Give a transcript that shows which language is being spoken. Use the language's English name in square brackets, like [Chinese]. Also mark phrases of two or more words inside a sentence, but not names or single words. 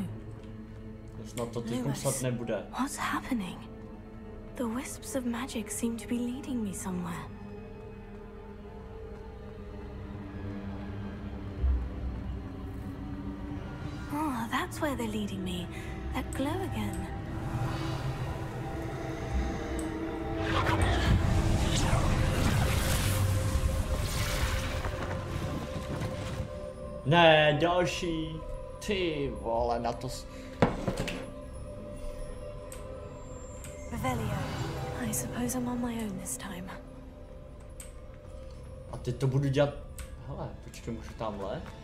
[Czech] Snad to teď snad nebude. [English] What's happening? The wisps of magic seem to be leading me somewhere. Oh, that's where they're leading me. That glow again. [Czech] Ne, další. Ty vole, na to... [English] Revelio. I suppose I'm on my own this time. [Czech] A teď to budu dělat... Hele, počkej, můžu tamhle?